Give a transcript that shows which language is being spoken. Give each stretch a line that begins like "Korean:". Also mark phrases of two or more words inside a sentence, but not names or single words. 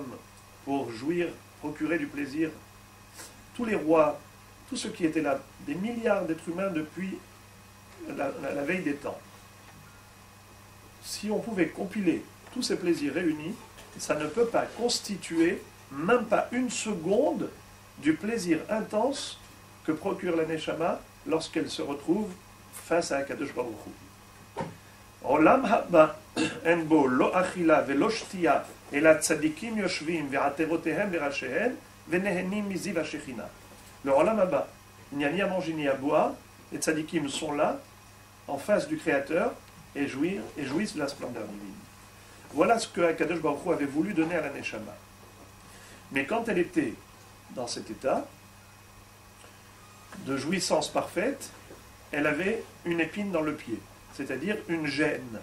French: pour jouir, procurer du plaisir, tous les rois, tous ceux qui étaient là, des milliards d'êtres humains depuis la veille des temps, si on pouvait compiler tous ces plaisirs réunis, ça ne peut pas constituer même pas une seconde du plaisir intense que procure la Neshama lorsqu'elle se retrouve face à Akadosh Baruch Hu.
Hebrew: עולם הבא אין בו לא אכילה ולא שתייה אלא צדיקים יושבים ועטרותיהם בראשיהם ונהנים מזיו השכינה.
French: Le
Hebrew: עולם הבא,
French: il n'y a ni à manger ni à boire, les tzadikim sont là, en face du Créateur, et jouissent de la splendeur divine. Voilà ce que Akadosh Baruch Hu avait voulu donner à la Neshama. Mais quand elle était dans cet état de jouissance parfaite, elle avait une épine dans le pied, c'est-à-dire une gêne.